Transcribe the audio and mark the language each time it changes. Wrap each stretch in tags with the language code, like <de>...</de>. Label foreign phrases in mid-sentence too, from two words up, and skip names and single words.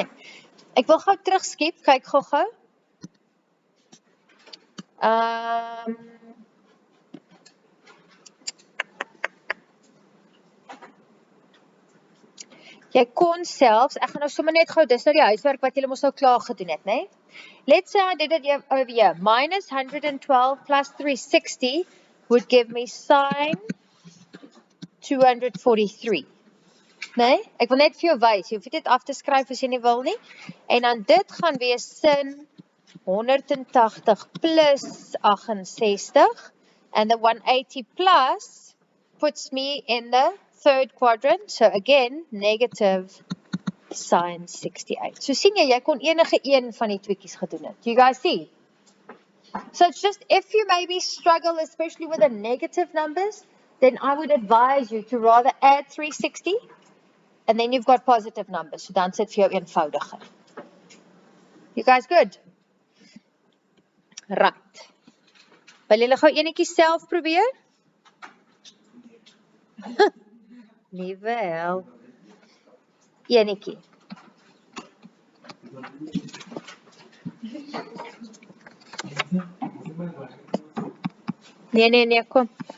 <af>Ek wil gou terugskiep, kyk gou. Jy kon selfs, ek gaan nou sommer net gou, dis nou die huiswerk wat julle mos nou klaar gedoen het, nee.</af> <en>Let's say I did it over here, minus 112 plus 360 would give me sin 243.</en> <af>Nee, ek wil net vir jou wys, jy hoef dit af te skryf as jy nie wil nie. En dan dit gaan wees sin 180 plus 68.</af> <en>And the 180 plus puts me in the third quadrant. So again, negative sin 68.</en> <af>So sien jy kon enige een van die tweekies gedoen het.</af> <en>Do you guys see? So it's just, if you maybe struggle, especially with the negative numbers, then I would advise you to rather add 360, and then you've got positive numbers.</en> <af>So dan sit vir jou eenvoudiger.</af> <en>You guys good? Right.</en> <af>Wil julle gou enetjie self probeer? Nie wel. Enetjie. Nee, kom.</af>